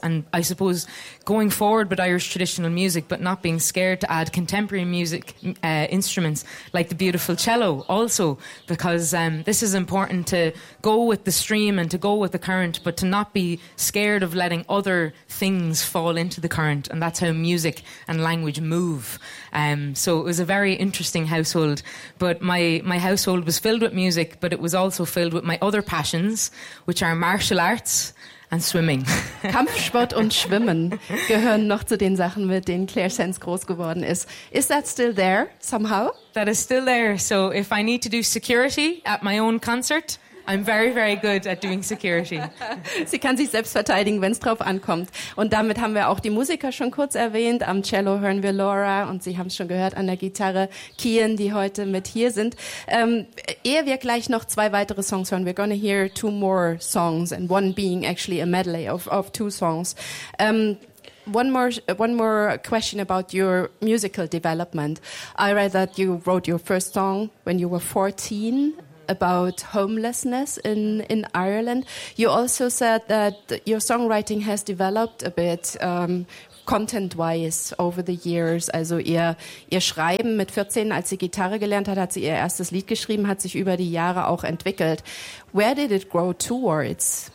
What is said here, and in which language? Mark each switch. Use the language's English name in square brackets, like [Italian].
[English] And I suppose going forward with Irish traditional music, but not being scared to add contemporary music instruments like the beautiful cello also, because this is important to go with the stream and to go with the current, but to not be scared of letting other things fall into the current. And that's how music and language move. So it was a very interesting household. But my household was filled with music, but it was also filled with my other passions, which are martial arts and swimming. [German] Kampfsport und Schwimmen gehören noch zu den Sachen, mit denen Claire Sands groß geworden ist. [English] Is that still there somehow? That is still there. So if I need to do security at my own concert, I'm very, very good at doing security. [German] Sie kann sich selbst verteidigen, wenn es drauf ankommt. Und damit haben wir auch die Musiker schon kurz erwähnt. Am Cello hören wir Laura, und Sie haben es schon gehört, an der Gitarre Kian, die heute mit hier sind. Ehe wir gleich noch zwei weitere Songs hören, [English] we're gonna hear two more songs and one being actually a medley of two songs. One more question about your musical development. I read that you wrote your first song when you were 14 about homelessness in Ireland. You also said that your songwriting has developed a bit content-wise over the years. [German] Also ihr Schreiben mit 14, als sie Gitarre gelernt hat, hat sie ihr erstes Lied geschrieben, hat sich über die Jahre auch entwickelt. [English] Where did it grow towards?